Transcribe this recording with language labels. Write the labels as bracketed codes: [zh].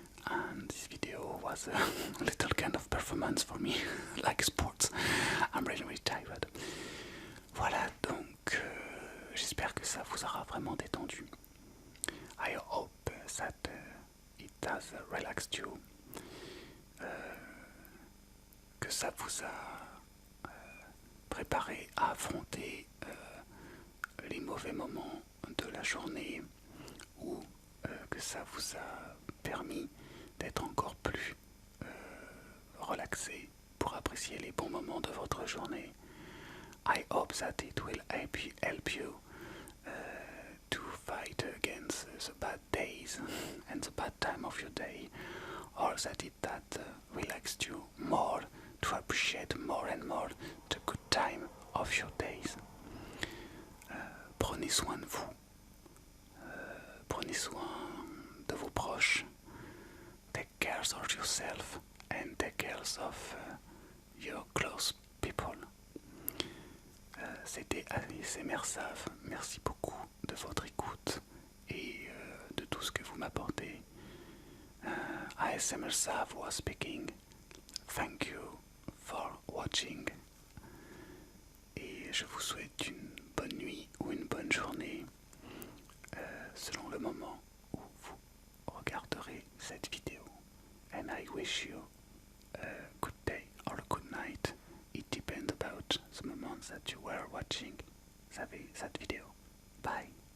[en] And this video was a little kind of performance for me, like sports. I'm really tired. [fr] Voilà, donc j'espère que ça vous aura vraiment détendu. [en] I hope that it has relaxed you, [fr] que ça vous a préparé à affronter les mauvais moments de la journée, ou que ça vous a permis d'être encore plus relaxé pour apprécier les bons moments de votre journée. [en] I hope that it will help you to fight against the bad days and the bad time of your day, or that it relaxed you more to appreciate more and more the good time of your days. [fr] Prenez soin de vous, prenez soin de vos proches, [en] take care of yourself and take care of your close people. [fr] C'était ASMR Sav, merci beaucoup de votre écoute et de tout ce que vous m'apportez. [en] ASMR Sav was speaking. Thank you for watching. [fr] Et je vous souhaite une bonne nuit ou une bonne journée selon le moment où vous regarderez cette vidéo. [en] And I wish you a good day or a good night. It depends about the moment that you were watching that video. Bye.